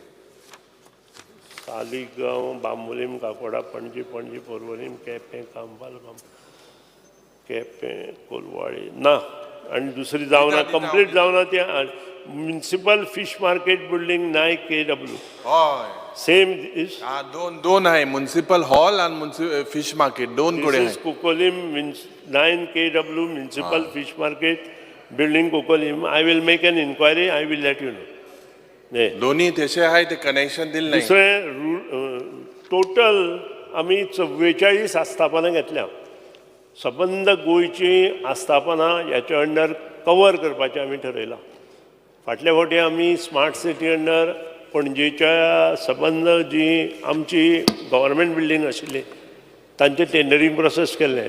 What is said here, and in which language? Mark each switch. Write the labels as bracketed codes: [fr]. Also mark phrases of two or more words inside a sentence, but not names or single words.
[kok] सालिगांव, बांबोलीम, काकोडा, पणजी, पर्वरीम, केपें, कांबाल, केपें, कोलवाळे ना आणि दुसरी जावना कंप्लीट जावना ती [en] municipal fish market building [kok] 9 kW. हय [en] Same is [mr] दोन आहे म्युनिसिपल हॉल आणि फिश मार्केट दोन कडे आहे. [en] कुकोलीम 9 kW municipal fish market building कुकोलीम. I will make an inquiry. I will let you know. [mr] दोन्ही तसे आहे ते कनेक्शन दिले नाही. [kok] दुसरें टोटल आमी 44 आस्थापनां घेतल्या. सबंद गोंयची आस्थापनां ह्याच्या अंडर कवर करपाचें आमी ठरयलां. फाटल्या फावटी आमी स्मार्ट सिटी अंडर पणजेच्या सबंद जी आमची [en] government building [kok] आशिल्ली तांचे [en] tendering process [kok] केल्लें.